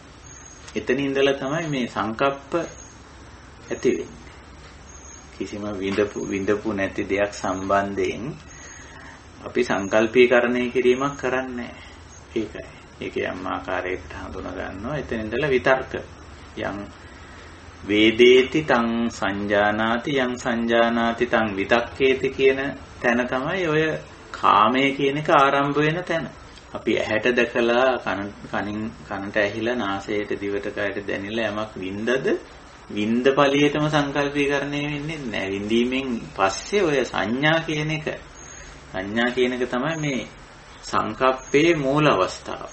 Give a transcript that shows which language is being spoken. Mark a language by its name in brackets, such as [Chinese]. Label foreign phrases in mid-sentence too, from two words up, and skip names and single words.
[Sinhala] එතන ඉඳලා තමයි මේ සංකප්ප ඇති වෙන්නේ. කිසිම විඳපු නැති දෙයක් සම්බන්ධයෙන් අපි සංකල්පීකරණය කිරීමක් කරන්නේ ඒකයි. ඒක යම් ආකාරයකට හඳුනා ගන්නවා. එතන ඉඳලා විතර්ක [Pali] යම් වේදේති තං සංජානාති යං සංජානාති තං විතක්කේති [Sinhala] කියන තැන තමයි ඔය කාමය කියන එක ආරම්භ වෙන තැන. අපි ඇහැට දැකලා කනට ඇහිලා නාසයට දිවට කයට දැනෙලා යමක් වින්දද වින්ද ඵලියටම සංකල්පීකරණය වෙන්නේ නැහැ. විඳීමෙන් පස්සේ ඔය සංඥා කියන එක තමයි මේ සංකප්පේ මූල අවස්ථාව.